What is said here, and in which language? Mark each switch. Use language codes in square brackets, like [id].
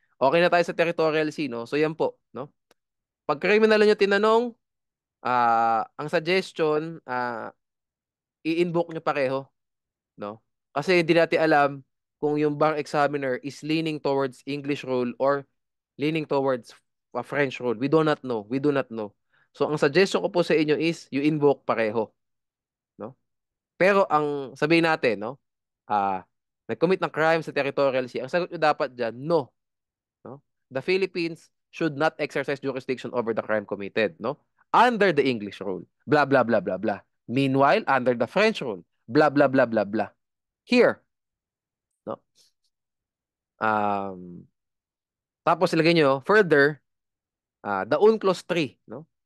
[tl] Okay na tayo sa territorial sea, no? So yan po, no? Pag criminal nyo tinanong, ang suggestion, i-invoke nyo pareho, no? Kasi hindi natin alam kung yung [en] bar examiner is leaning towards English rule or leaning towards French rule. We do not know. We do not know. [tl] So ang suggestion ko po sa inyo [en] is you invoke [tl] pareho, no? Pero ang sabihin natin, no? Nag-commit ng crime sa territorial sea. Ang sagot nyo dapat dyan, no. No? [en] The Philippines should not exercise jurisdiction over the crime committed, no? Under the English rule. Blah, blah, blah, blah, blah. Meanwhile, under the French rule. Blah, blah, blah, blah, blah. Here, no? [tl] Um, Tapos ilagay nyo, further, the UNCLOS 3, no?